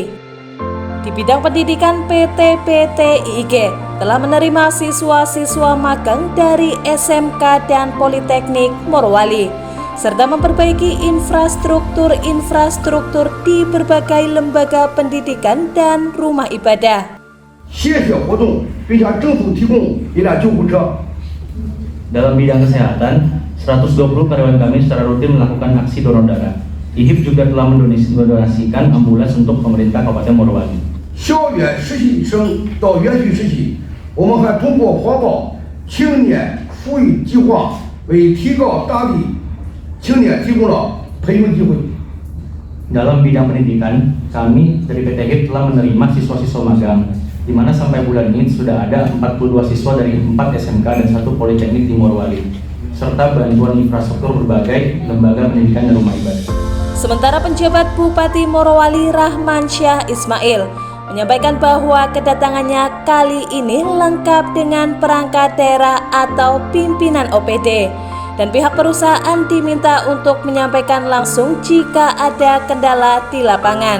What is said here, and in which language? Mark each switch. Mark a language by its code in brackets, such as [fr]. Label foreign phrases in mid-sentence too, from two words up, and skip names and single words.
[id] Di bidang pendidikan, PT PTIG telah menerima siswa-siswa magang dari SMK dan Politeknik Morowali, serta memperbaiki infrastruktur di berbagai lembaga pendidikan dan rumah ibadah. Dalam bidang kesehatan, 120 karyawan kami secara rutin melakukan aksi donor darah. IHIB juga telah mendonasikan ambulans untuk pemerintah Kabupaten Morowali. [zh] 校园实习生到园区实习，我们还通过华宝青年福利计划为提高当地青年提供了培训机会。 [id] Dalam bidang pendidikan, kami dari PT HIB telah menerima siswa-siswa magang, di mana sampai bulan ini sudah ada 42 siswa dari 4 SMK dan 1 Politeknik di Morowali, serta bantuan infrastruktur berbagai lembaga pendidikan dan rumah ibadah. Sementara penjabat Bupati Morowali Rahmansyah Ismail menyampaikan bahwa kedatangannya kali ini lengkap dengan perangkat daerah atau pimpinan OPD, dan pihak perusahaan diminta untuk menyampaikan langsung jika ada kendala di lapangan.